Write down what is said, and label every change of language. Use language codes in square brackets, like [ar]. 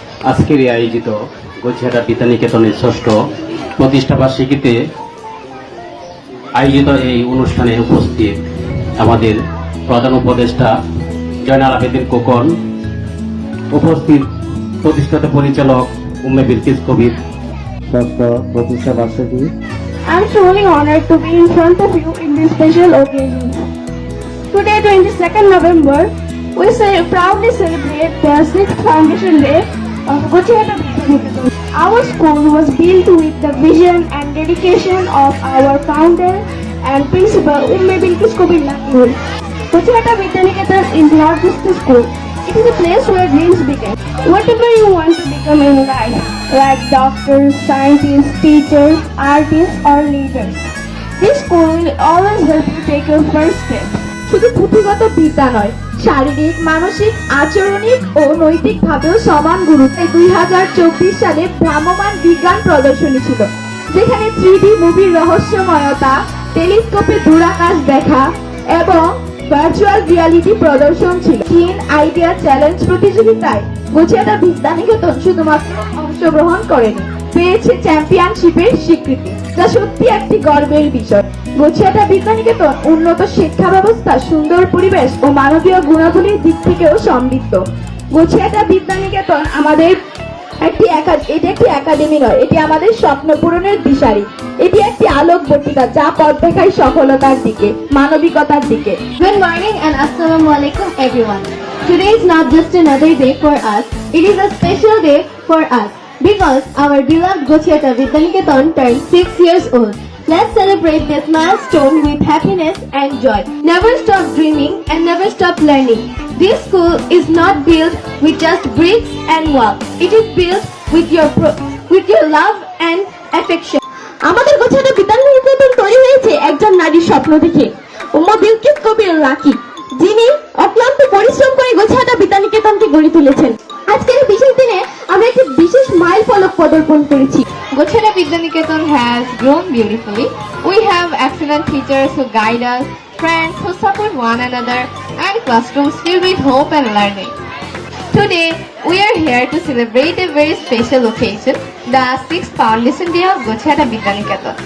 [bn] আজকের এই আয়োজিত গছিহাটা বিদ্যানিকেতনের 6ষ্ঠ প্রতিষ্ঠা বার্ষিকীতে আয়োজিত এই অনুষ্ঠানে উপস্থিত আমাদের প্রধান উপদেষ্টা জয়নাল আবেদিন খোকন, উপস্থিত প্রতিষ্ঠাতা পরিচালক উম্মে বিলকিস কবির। 6ষ্ঠ প্রতিষ্ঠা বার্ষিকী। [en] I'm truly honored to be in front of you in this special occasion. Today, 22nd November, we proudly celebrate the 6th Foundation Day of Gছিহাটা Bidyaniketon. Our school was built with the vision and dedication of our founder and principal Umme Bilkis Kobir Lakki. Gছিহাটা Bidyaniketon is not just a school, it is a place where dreams begin. Whatever you want to become in life, like doctors, scientists, teachers, artists or leaders, this school will always help you take your first step. [bn] শুধু পুঁথিগত বিদ্যা নয়, শারীরিক, মানসিক, আচরণিক ও নৈতিক ভাবেও সমান গুরুত্ব। 2024 সালে ভ্রাম্যমাণ বিজ্ঞান প্রদর্শনী ছিল, যেখানে 3D মুভির রহস্যময়তা, টেলিস্কোপে দূরাকাশ দেখা এবং ভার্চুয়াল রিয়ালিটি প্রদর্শন ছিল। টিন আইডিয়া চ্যালেঞ্জ প্রতিযোগিতায় গছিহাটা বিদ্যানিকেতন শুধুমাত্র অংশগ্রহণ করেনি, পেয়েছে চ্যাম্পিয়নশিপের স্বীকৃতি, যা সত্যি একটি গর্বের বিষয়। গছিহাটা বিদ্যানিকেতন উন্নত শিক্ষা ব্যবস্থা, সুন্দর পরিবেশ ও মানবীয় গুণাবলীর দিক থেকেও সমৃদ্ধ। গছিহাটা বিদ্যানিকেতন আমাদের একটি একাডেমি নয়, এটি আমাদের স্বপ্ন পূরণের দিশারি। এটি একটি আলোকবর্তিকা, যা পথ দেখায় সফলতার দিকে, মানবিকতার দিকে। [en] Good morning and assalamu alaikum everyone. Today is not just another day for us, it is a special day for us because our beloved Gছিহাটা Bidyaniketon turned 6 years old. Let's celebrate this milestone with happiness and joy. Never stop dreaming and never stop learning. This school is not built with just bricks and walls. It is built with your love and affection. [bn] আমাদের গছিহাটা বিদ্যানিকেতন তৈরি হয়েছে একজন নারীর স্বপ্ন দেখে, উম্মে বিলকিস কবির lucky, যিনি অক্লান্ত পরিশ্রম করে গছিহাটা বিদ্যানিকেতনকে গড়ে তুলেছেন। আজকের এই বিশেষ দিনে আমরা একটি বিশেষ মাইল ফলক পদার্পণ করেছি। [en] Gছিহাটা Bidyaniketon has grown beautifully. We have excellent teachers who guide us, friends who support one another, and classrooms filled with hope and learning. Today, we are here to celebrate a very special occasion, the 6th Foundation Day of Gছিহাটা Bidyaniketon.